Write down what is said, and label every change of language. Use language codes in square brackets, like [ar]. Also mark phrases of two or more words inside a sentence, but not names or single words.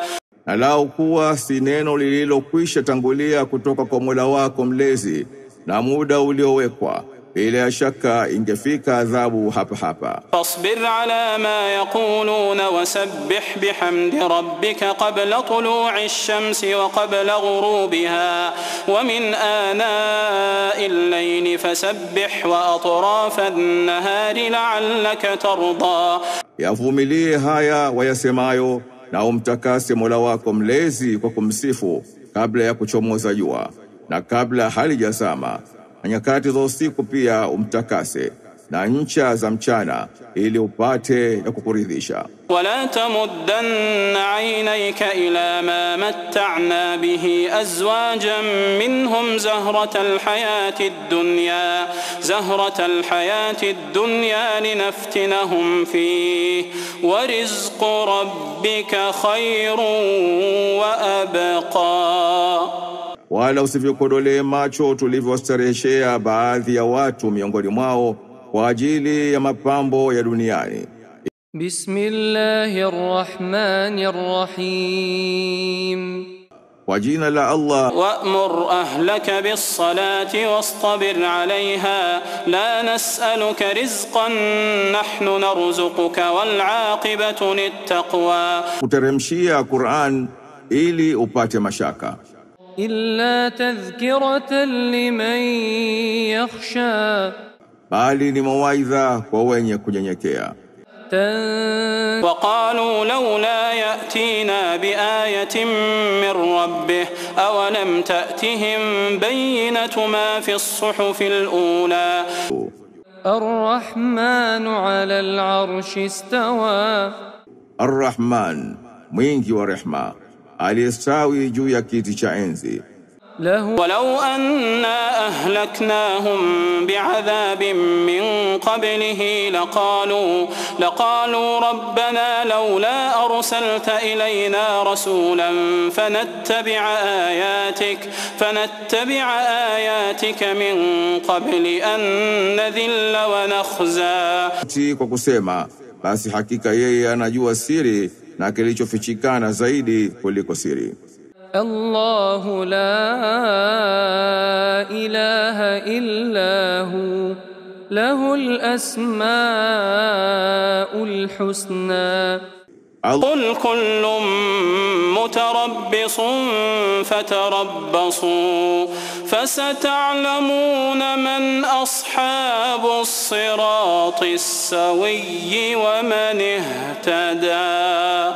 [sw] Na lau kuwa si neno lililokwisha tangulia kutoka kwa Mola wako mlezi na muda uliowekwa, bila shaka ingefika adhabu hapa. [ar] فاصبر على ما يقولون وسبح بحمد ربك قبل طلوع الشمس وقبل غروبها ومن آناء الليل فسبح وأطراف النهار لعلك ترضى. [sw] Yavumilie haya wayasemayo na umtakase Mola wako mlezi kwa kumsifu kabla ya kuchomoza jua na kabla halijazama, na nyakati za usiku pia umtakase, na ncha za mchana ili upate ya kukuridhisha. [ar] ولا تمدن عينيك إلى ما متعنا به أزواجا منهم زهرة الحياة الدنيا لنفتنهم فيه ورزق ربك خير وأبقى. [sw] Wala usivyokodolee macho tulivyostareheshea baadhi ya watu miongoni mwao kwa ajili ya mapambo ya duniani. [ar] Bismillahirrahmanirrahim. [sw] Kwa jina la Allah. [ar] وأمر أهلك بالصلاة واصطبر عليها لا نسألك رزقا نحن نرزقك والعاقبة للتقوى. [sw] Kuteremshia Qur'an ili upate mashaka. [ar] إلا تذكرة لمن يخشى. [sw] Bali ni mawaidha kwa wenye kunyenyekea. [ar] وقالوا لولا يأتينا بآية من ربه أولم تأتهم بينة ما في الصحف الأولى. الرحمن على العرش استوى. [sw] الرحمن mwingi wa rehma alistawi juu ya kiti cha enzi. [ar] ولو أنا أهلكناهم بعذاب من قبله لقالوا ربنا لولا أرسلت إلينا رسولا فنتبع آياتك من قبل أن نذل ونخزى. [sw] Kwa kusema, basi hakika yeye anajua siri na kilichofichikana zaidi kuliko siri. [ar] الله لا إله إلا هو له الأسماء الحسنى. قل كل متربص فتربصوا فستعلمون من أصحاب الصراط السوي ومن اهتدى.